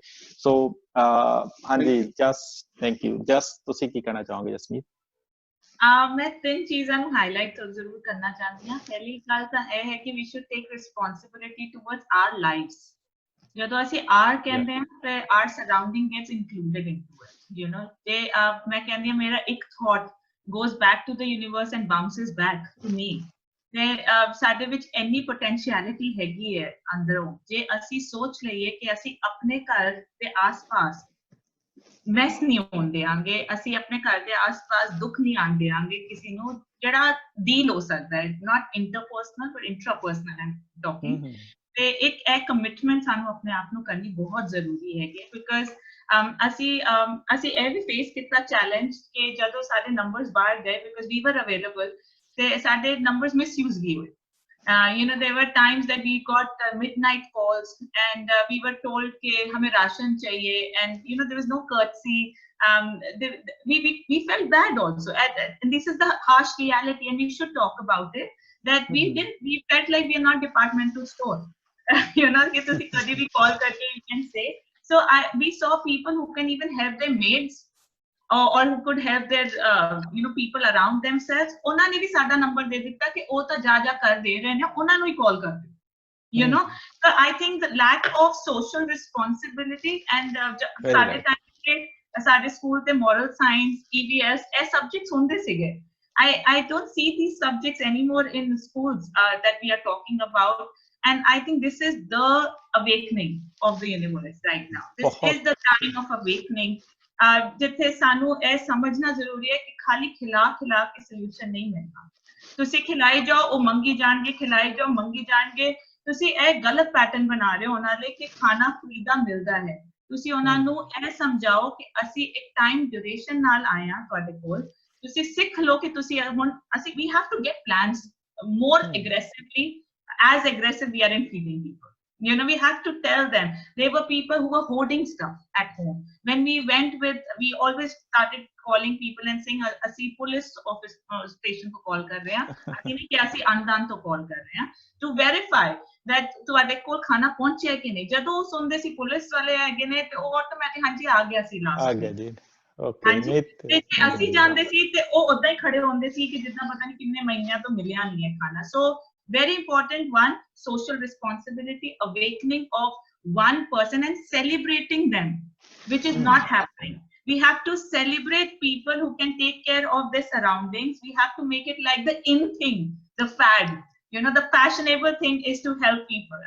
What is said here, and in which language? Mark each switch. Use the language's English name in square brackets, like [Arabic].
[English] So ਹਾਂਜੀ, thank you. [Punjabi] ਤੁਸੀਂ ਕੀ ਕਹਿਣਾ ਚਾਹੋਗੇ ਜਸਮੀਤ? ਮੈਂ 3 ਚੀਜ਼ਾਂ ਨੂੰ ਹਾਈਲਾਈਟ ਜ਼ਰੂਰ ਕਰਨਾ ਚਾਹੁੰਦੀ ਹਾਂ। ਪਹਿਲੀ ਗੱਲ ਤਾਂ ਇਹ ਹੈ ਕਿ [English] We should take responsibility towards our lives. [Punjabi] ਜਦੋਂ ਅਸੀਂ ਆਰ ਕਹਿੰਦੇ ਹਾਂ ਤੇ [English] Our surrounding gets included into it, you know. [Punjabi] ਤੇ ਮੈਂ ਕਹਿੰਦੀ ਹਾਂ ਮੇਰਾ ਇੱਕ thought [English] goes back to the universe and bounces back to me। [Punjabi] ਤੇ ਸਾਡੇ ਵਿੱਚ ਇੰਨੀ ਪੋਟੈਂਸ਼ੀਅਲਿਟੀ ਹੈਗੀ ਹੈ ਅੰਦਰੋਂ, ਜੇ ਅਸੀਂ ਸੋਚ ਲਈਏ ਕਿ ਅਸੀਂ ਆਪਣੇ ਘਰ ਦੇ ਆਸ-ਪਾਸ ਮੈਸ ਨਹੀਂ ਹੋਣ ਦੇਵਾਂਗੇ, ਅਸੀਂ ਆਪਣੇ ਘਰ ਦੇ ਆਸ-ਪਾਸ ਦੁੱਖ ਨਹੀਂ ਆਉਣ ਦੇਵਾਂਗੇ ਕਿਸੇ ਨੂੰ, ਜਿਹੜਾ ਡੀਲ ਹੋ ਸਕਦਾ ਹੈ, [English] Not interpersonal but intrapersonal and talking. [Punjabi] ਤੇ ਇੱਕ ਇਹ ਕਮਿਟਮੈਂਟ ਸਾਨੂੰ ਆਪਣੇ ਆਪ ਨੂੰ ਕਰਨੀ ਬਹੁਤ ਜ਼ਰੂਰੀ ਹੈਗੀ, ਬਿਕਾਜ਼ ਅਸੀਂ ਇਹ ਵੀ ਫੇਸ ਕੀਤਾ ਚੈਲੰਜ ਕਿ ਜਦੋਂ ਸਾਡੇ ਨੰਬਰਸ ਬਾਹਰ ਗਏ, [English] because we were available, [Punjabi] ਤੇ ਸਾਡੇ ਨੰਬਰਸ ਮਿਸਯੂਜ਼ ਵੀ ਹੋਏ। [English] You know, there were times that we got midnight calls and we were told [Hindi] कि हमें राशन चाहिए, [English] and you know there was no courtesy. We felt bad also, and this is the harsh reality, and we should talk about it. That we felt like we are not departmental store. You know, [Hindi] कि तुसी कभी भी call करके [English] you can say. So we saw people who can even help their maids, or who could help their you know people around themselves। [Punjabi] ਉਹਨਾਂ ਨੇ ਵੀ ਸਾਡਾ number ਦੇ ਦਿੱਤਾ ਕਿ ਉਹ ਤਾਂ ਜਾ ਕਰ ਦੇ ਰਹੇ ਨੇ, ਉਹਨਾਂ ਨੂੰ ਹੀ ਕਾਲ ਕਰ ਦਿਓ, [English] you know। so I think the lack of social responsibility and [Punjabi] ਸਾਡੇ ਟਾਈਮ ਤੇ ਸਾਡੇ ਸਕੂਲ ਤੇ moral science, EVS ਇਹ ਸਬਜੈਕਟਸ ਹੁੰਦੇ ਸੀਗੇ। [English] I don't see these subjects anymore in schools that we are talking about, and I think this is the awakening of the universe right now। This is the time of awakening, [Punjabi] ਜਿੱਥੇ ਸਾਨੂੰ ਇਹ ਸਮਝਣਾ ਜ਼ਰੂਰੀ ਹੈ ਕਿ ਖਾਲੀ ਖਿਲਾ ਕੇ solution ਨਹੀਂ ਮਿਲਦਾ। ਤੁਸੀਂ ਖਿਲਾਈ ਜਾਓ, ਉਹ ਮੰਗੀ ਜਾਣਗੇ, ਖਿਲਾਈ ਜਾਓ, ਮੰਗੀ ਜਾਣਗੇ। ਤੁਸੀਂ ਇਹ ਗਲਤ ਪੈਟਰਨ ਬਣਾ ਰਹੇ ਹੋ ਉਹਨਾਂ ਲਈ ਕਿ ਖਾਣਾ ਖਰੀਦਾ ਮਿਲਦਾ ਹੈ। ਤੁਸੀਂ ਉਹਨਾਂ ਨੂੰ ਇਹ ਸਮਝਾਓ ਕਿ ਅਸੀਂ ਇੱਕ ਟਾਈਮ ਡਿਊਰੇਸ਼ਨ ਨਾਲ ਆਏ ਹਾਂ ਤੁਹਾਡੇ ਕੋਲ, ਤੁਸੀਂ ਸਿੱਖ ਲਓ ਕਿ ਤੁਸੀਂ ਹੁਣ ਅਸੀਂ [English] we have to get plans more aggressively, as aggressive we are in feeding people। You know, we have to tell them. There were people who were hoarding stuff at home. When we went we always started calling people and saying, [Hindi] "Asi police office station ko call kar rahe hain, [English] asi nahi ki asi andan to call kar rahe hain to verify that [Punjabi] ਤੁਹਾਡੇ ਕੋਲ ਖਾਣਾ ਪਹੁੰਚਿਆ ਕਿ ਨਹੀਂ।" ਜਦੋਂ ਉਹ ਸੁਣਦੇ ਸੀ police ਵਾਲੇ ਹੈਗੇ ਨੇ ਤੇ ਉਹ ਆਟੋਮੈਟਿਕ ਹਾਂਜੀ ਆ ਗਿਆ ਸੀ ਲਾਸਟ ਆ ਗਿਆ ਜੀ। ਓਕੇ, ਤੇ ਅਸੀਂ ਜਾਂਦੇ ਸੀ ਤੇ ਉਹ ਉਦਾਂ ਹੀ ਖੜੇ ਹੁੰਦੇ ਸੀ ਕਿ ਜਿੱਦਾਂ ਪਤਾ ਨਹੀਂ ਕਿੰਨੇ ਮਹੀਨਿਆਂ ਤੋਂ ਮਿਲਿਆ ਨਹੀਂ ਹੈ ਖਾਣਾ। [English] So very important one, social responsibility, awakening of one person and celebrating them, which is not happening। We have to celebrate people who can take care of their surroundings। We have to make it like the in thing, the fad, you know, the fashionable thing is to help people।